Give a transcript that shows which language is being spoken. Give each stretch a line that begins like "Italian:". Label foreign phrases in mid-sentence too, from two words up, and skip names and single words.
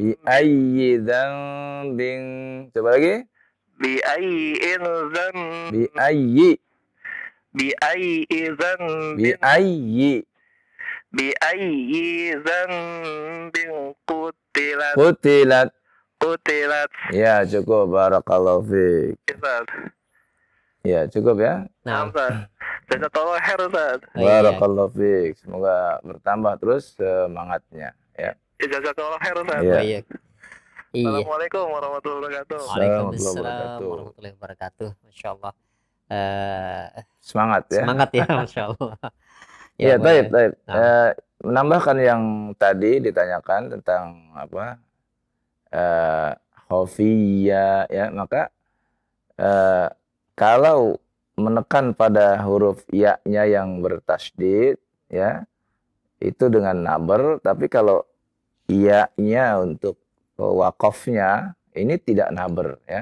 Arabic: بأي ذنب. Coba lagi. بأي ذنب. بأي. بأي Bi dzambin. ayyi. بأي ذنب قتلت. Qutilat. Qutilat.
Indonesian: Ya, cukup.
Arabic: بارك الله فيك.
Indonesian: Ustaz. Ya, cukup ya. Nah, Ustaz.
Arabic: جزاك الله خير أستاذ.
Indonesian: Oh, iya.
Arabic: بارك الله فيك.
Indonesian: Semoga bertambah terus semangatnya ya.
Arabic: جزاك الله خير أستاذ.
Indonesian: Iya. Iya. Iya.
Arabic: السلام عليكم ورحمة الله وبركاته. Assalamualaikum Waalaikumsalam wabarakatuh. ورحمة الله وبركاته. ما شاء الله.
Indonesian: Semangat ya. Semangat ya,
Arabic: ما شاء الله.
Indonesian: Iya, boleh. baik. Nah. Menambahkan yang tadi ditanyakan tentang apa? Khofiyya ya, maka kalau menekan pada huruf ya-nya yang bertasydid ya, itu dengan naber, tapi kalau ya-nya untuk wakofnya ini tidak naber ya.